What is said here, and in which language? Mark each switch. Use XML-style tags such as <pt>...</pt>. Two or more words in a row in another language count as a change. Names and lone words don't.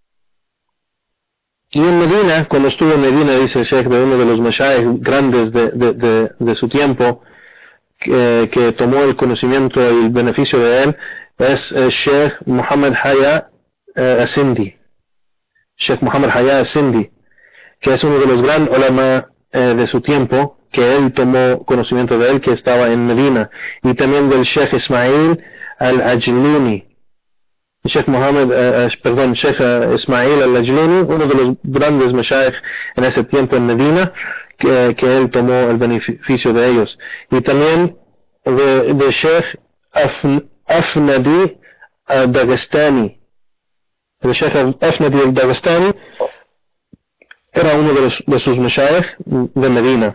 <es>Y en Medina, cuando estuvo en Medina, dice el Sheikh, de uno de los mashayikh grandes de su tiempo, que tomó el conocimiento y el beneficio de él, es el Sheikh Muhammad Haya Asindi. Sheikh Muhammad Haya Asindi, que es uno de los grandes ulama de su tiempo, que él tomó conocimiento de él, que estaba en Medina. Y también del Sheikh Ismail al-Ajluni. Sheikh Ismail al-Ajluni, uno de los grandes mashayikh en ese tiempo en Medina, que él tomó el beneficio de ellos. Y también de Sheikh Afnadi al-Dagestani. El Sheikh Afnadi al-Dagestani era uno de sus mashayikh de Medina.</es>